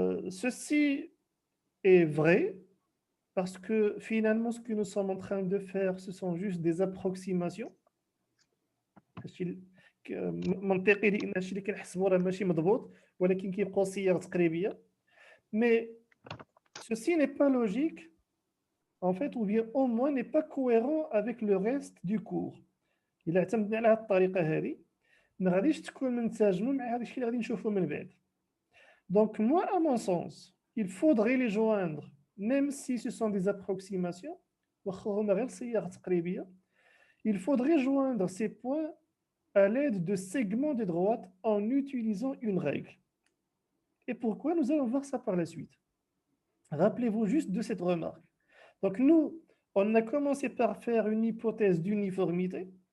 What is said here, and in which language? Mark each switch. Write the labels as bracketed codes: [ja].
[fr] Ceci est vrai parce que finalement, ce que nous sommes en train de faire, ce sont juste des approximations. [ar] منطقي لان الشيء اللي كنحسبوا راه ماشي مضبوط ولكن كيبقاو صيغ تقريبيه. [fr] Mais ceci n'est pas logique en fait, ou bien au moins n'est pas cohérent avec le reste du cours. [ar] إلا اعتمدنا على هذه الطريقه هذه ما غاديش تكون منسجمه مع هذا الشيء اللي غادي نشوفه من بعد. [fr] Donc moi à mon sens, il faudrait les joindre même si ce sont des approximations. [ar] واخا هما غير صيغ تقريبيه. [fr] Il faudrait joindre ces points à l'aide de segments de droite en utilisant une règle. Et pourquoi? Nous allons voir ça par la suite. Rappelez-vous juste de cette remarque. Donc nous, on a commencé par faire une hypothèse d'uniformité.